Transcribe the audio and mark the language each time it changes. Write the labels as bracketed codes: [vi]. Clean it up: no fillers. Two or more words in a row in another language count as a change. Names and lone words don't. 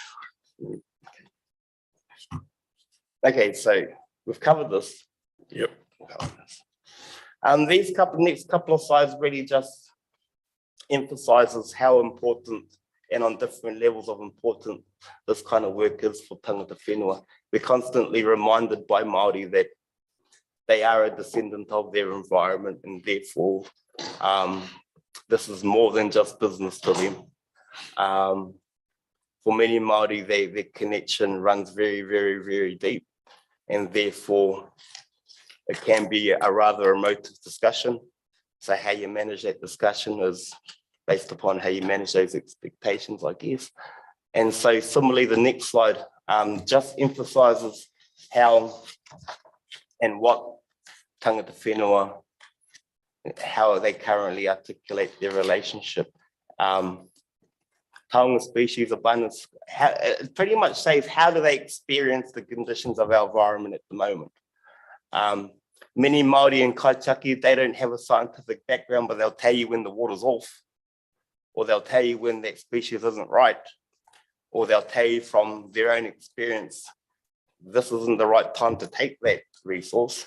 [en] Okay, so we've covered this. Yep. These next couple of slides really just emphasizes how important and on different levels of importance this kind of work is for [mi] tangata whenua. [en] We're constantly reminded by Māori that they are a descendant of their environment, and therefore this is more than just business to them. For many Māori, their connection runs very, very, very deep, and therefore it can be a rather emotive discussion. So how you manage that discussion is based upon how you manage those expectations, I guess. And so similarly, the next slide just emphasizes how and what [mi] tangata whenua, [en] how they currently articulate their relationship. Taonga species abundance, it pretty much says how do they experience the conditions of our environment at the moment. Many Māori and Kaitaki, they don't have a scientific background, but they'll tell you when the water's off, or they'll tell you when that species isn't right, or they'll tell you from their own experience, this isn't the right time to take that resource.